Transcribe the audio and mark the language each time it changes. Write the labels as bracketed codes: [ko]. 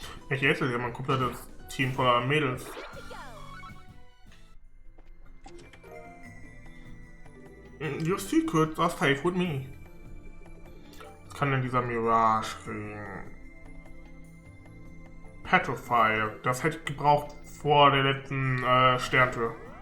[de] Ich esse ja mein komplettes Team voller Mädels. [en] Your secrets are safe with me. [de] Was kann denn dieser Mirage Ring? Petrify, das hätte ich gebraucht vor der letzten Sterntür.